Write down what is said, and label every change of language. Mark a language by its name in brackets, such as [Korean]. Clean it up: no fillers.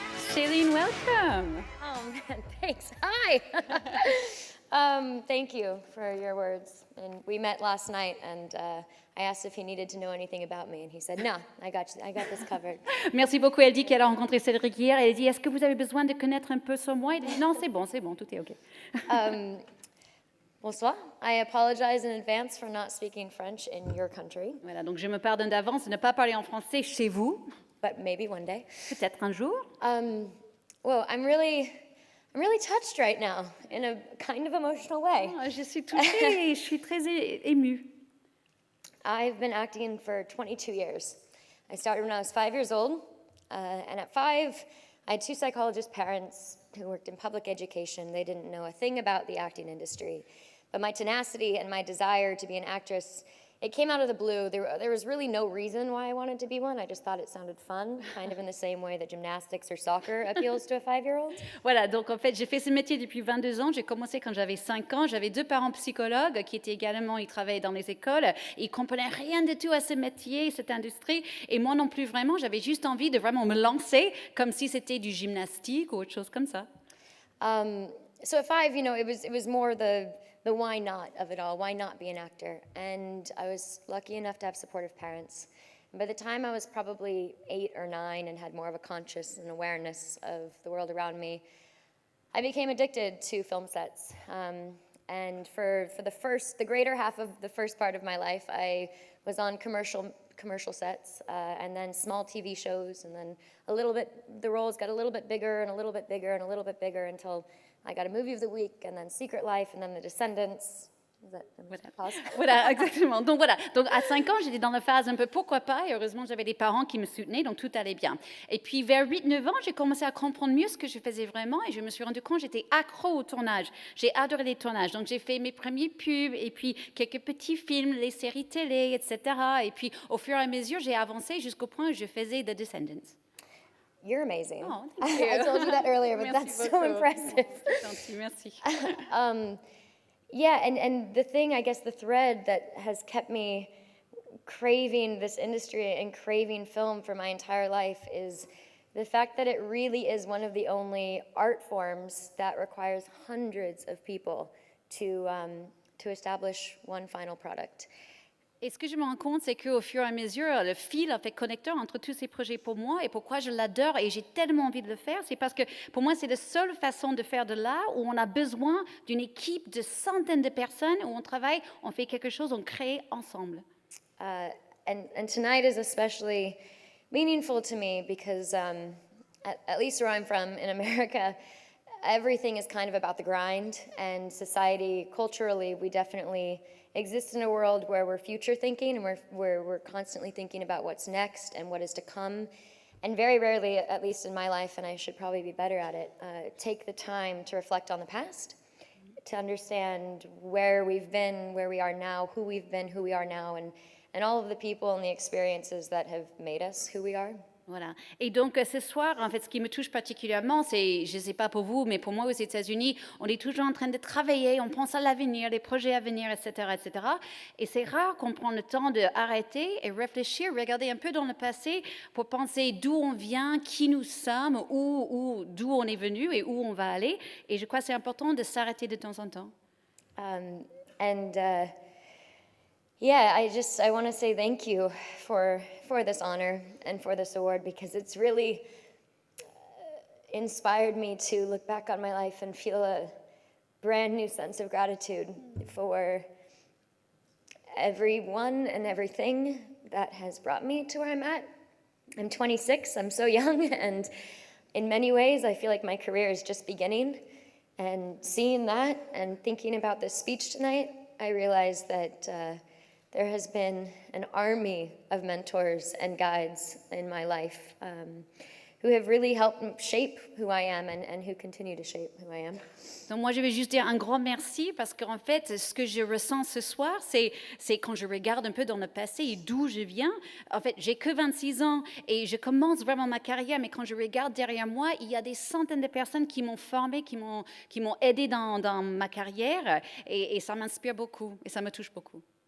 [English] Shailene, welcome. Oh man, thanks. Hi. Thank you for your words. And we met last night, and I asked if he needed to know anything about me, and he said, "No, I got this covered." [French] Merci beaucoup. Elle dit qu'elle a rencontré Cédric hier. Elle dit, est-ce que vous avez besoin de connaître un peu sur moi? Il dit, non, c'est bon, tout est OK. Bonsoir. [English] I apologize in advance for not speaking French in your country, [French] Voilà, donc je me pardonne d'avance de ne pas parler en français chez vous, [English] but maybe one day. [French] peut-être un jour. [English] Well, I'm really touched right now in a kind of emotional way. [French] Oh, je suis touchée et je suis très émue. [English] I've been acting for 22 years. I started when I was 5 years old, and at 5, I had 2 psychologist parents who worked in public education. They didn't know a thing about the acting industry. But my tenacity and my desire to be an actress, it came out of the blue. There was really no reason why I wanted to be one. I just thought it sounded fun, kind of in the same way that gymnastics or soccer appeals to a 5-year-old. [French] Voilà, donc en fait, j'ai fait ce métier depuis 22 ans. J'ai commencé quand j'avais 5 ans. J'avais 2 parents psychologues qui étaient également, ils travaillaient dans les écoles. Ils ne comprenaient rien du tout à ce métier, cette industrie. Et moi non plus vraiment. J'avais juste envie de vraiment me lancer comme si c'était du gymnastique ou autre chose comme ça. [English] So at 5, it was more the why not of it all. Why not be an actor? And I was lucky enough to have supportive parents. And by the time I was probably 8 or 9 and had more of a conscious and awareness of the world around me, I became addicted to film sets. And for the greater half of the first part of my life, I was on commercial sets, and then small TV shows, and then the roles got a little bit bigger and a little bit bigger and a little bit bigger until I got a movie of the week, and then Secret Life, and then The Descendants. [French] Voilà, exactement. Donc voilà, donc à 5 ans, j'étais dans la phase un peu pourquoi pas, et heureusement j'avais des parents qui me soutenaient, donc tout allait bien. Et puis vers 8-9 ans, j'ai commencé à comprendre mieux ce que je faisais vraiment, et je me suis rendu compte que j'étais accro au tournage. J'ai adoré les tournages, donc j'ai fait mes premiers pubs, et puis quelques petits films, les séries télé, etc. Et puis au fur et à mesure, j'ai avancé jusqu'au point où je faisais The Descendants. [English] You're amazing. Oh, thank you. I told you that earlier, but [French] Merci [English] that's so [French] beaucoup. [English] impressive. [French] Gentil, merci. [English] Yeah, and the thing, I guess, the thread that has kept me craving this industry and craving film for my entire life is the fact that it really is one of the only art forms that requires hundreds of people to establish one final product. [French] Et ce que je me rends compte, c'est qu'au fur et à mesure, le fil, en fait, connecteur entre tous ces projets pour moi, et pourquoi je l'adore et j'ai tellement envie de le faire, c'est parce que pour moi, c'est la seule façon de faire de l'art où on a besoin d'une équipe de centaines de personnes, où on travaille, on fait quelque chose, on crée ensemble. [English] And tonight is especially meaningful to me because at least where I'm from in America, everything is kind of about the grind, and society, culturally, we definitely exist in a world where we're future thinking and we're constantly thinking about what's next and what is to come. And very rarely, at least in my life, and I should probably be better at it, take the time to reflect on the past, to understand where we've been, where we are now, who we've been, who we are now, and all of the people and the experiences that have made us who we are. [French] Voilà. Et donc, ce soir, en fait, ce qui me touche particulièrement, c'est, je ne sais pas pour vous, mais pour moi aux États-Unis, on est toujours en train de travailler, on pense à l'avenir, les projets à venir, etc., etc. Et c'est rare qu'on prenne le temps d'arrêter et réfléchir, regarder un peu dans le passé pour penser d'où on vient, qui nous sommes, d'où on est venu et où on va aller. Et je crois que c'est important de s'arrêter de temps en temps. [English] Yeah, I want to say thank you for this honor and for this award, because it's really inspired me to look back on my life and feel a brand new sense of gratitude for everyone and everything that has brought me to where I'm at. I'm 26, I'm so young, and in many ways I feel like my career is just beginning. And seeing that and thinking about this speech tonight, I realized that there has been an army of mentors and guides in my life who have really helped shape who I am and who continue to shape who I am. [French] Donc moi, je vais juste dire un grand merci parce qu'en fait, ce que je ressens ce soir, c'est quand je regarde un peu dans le passé et d'où je viens. En fait, j'ai que 26 ans et je commence vraiment ma carrière, mais quand je regarde derrière moi, il y a des centaines de personnes qui m'ont formée, qui m'ont aidé dans ma carrière et ça m'inspire beaucoup et ça me touche beaucoup.